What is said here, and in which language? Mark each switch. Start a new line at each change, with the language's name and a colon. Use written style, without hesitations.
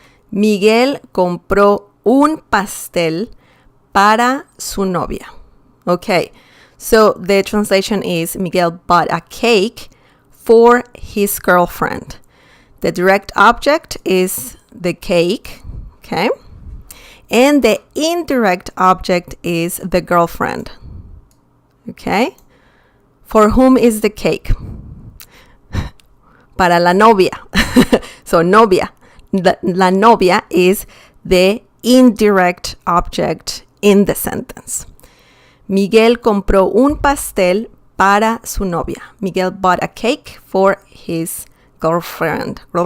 Spanish: Miguel compró un pastel para su novia.
English: Okay, so the translation is Miguel bought a cake for his girlfriend. The direct object is the cake, okay? And the indirect object is the girlfriend, okay? For whom is the cake?
Spanish: Para la novia.
English: So, novia.
Spanish: La novia
English: is the indirect object in the sentence.
Spanish: Miguel compró un pastel para su novia.
English: Miguel bought a cake for his girlfriend.